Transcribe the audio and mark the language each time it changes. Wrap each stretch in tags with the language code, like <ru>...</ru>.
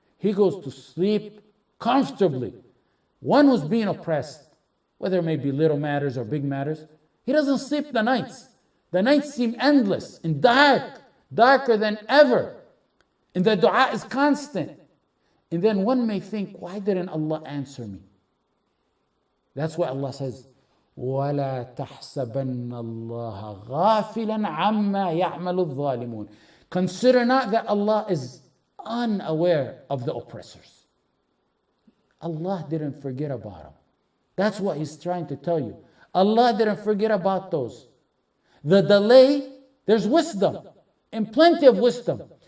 <en>He goes to sleep comfortably. One who's being oppressed, whether it may be little matters or big matters, he doesn't sleep the nights. The nights seem endless and dark, darker than ever. And the dua is constant. And then one may think, why didn't Allah answer me? That's why Allah says,</en> <ar>وَلَا تَحْسَبَنَّ اللَّهَ غَافِلًا عَمَّا يَعْمَلُ الظَّالِمُونَ.</ar> <en>Consider not that Allah is unaware of the oppressors. Allah didn't forget about them. That's what He's trying to tell you. Allah didn't forget about those. The delay, there's wisdom and plenty of wisdom.</en>